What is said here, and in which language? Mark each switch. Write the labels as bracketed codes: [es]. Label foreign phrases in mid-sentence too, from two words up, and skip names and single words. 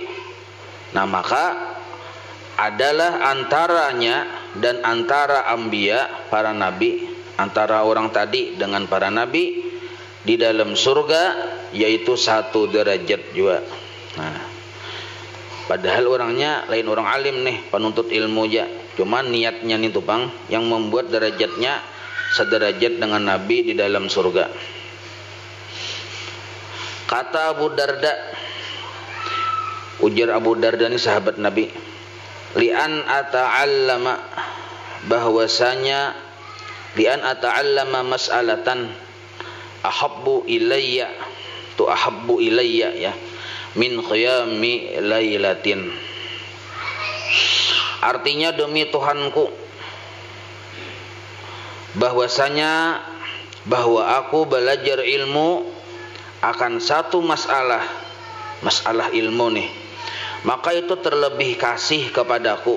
[id] Nah, maka adalah antaranya dan antara anbiya, para nabi, antara orang tadi dengan para nabi di dalam surga, yaitu 1 derajat juga. Nah, padahal orangnya lain orang alim nih, penuntut ilmu aja. Cuman niatnya nih tupang yang membuat derajatnya sederajat dengan nabi di dalam surga. Kata Abu Darda, ujar Abu Darda ini sahabat Nabi, [ar] لأن أتعلم, [id] bahwasanya [ar] لأن أتعلم مسألة أحب إلي يا من قيام ليلة. [id] Artinya demi Tuhanku, bahwasanya bahwa aku belajar ilmu akan satu masalah ilmu nih, maka itu terlebih kasih kepadaku.